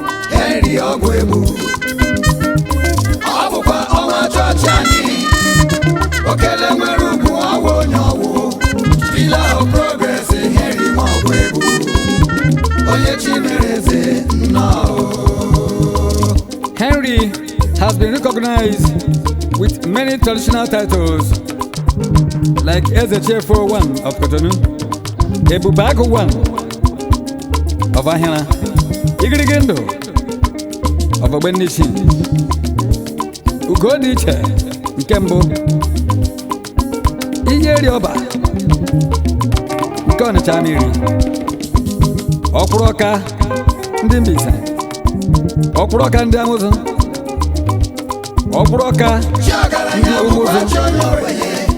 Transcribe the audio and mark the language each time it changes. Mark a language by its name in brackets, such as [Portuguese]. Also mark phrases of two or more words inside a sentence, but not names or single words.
[Igbo] Henry Ogwegbu. Ọ bụkwa ọnwa chọọchị anyị. Okele nwere ugwu ọwụ onye ọwụ. [English] Pillar of Progress, Henry Ogwegbu. [Igbo] Onye chi mere eze nnọọ. [English] Henry has been recognized with many traditional titles like Eze Chefo one of Cotonou, Ebube Agụ one of Ahịra, Igirigi Ndụ of Ogbenishi, [Igbo] Ugo dị iche nke mbụ, Ihe Eri Ọba nke Ọnịcha Amiri, Ọkwụrụ Ọka ndị Mbaise, Ọkwụrụ Ọka ndị Amụzụ, Ọkwụrụ Ọka Chi ọgaranya ndị Ụmụzụ, bụkwa chi onye ogbenye.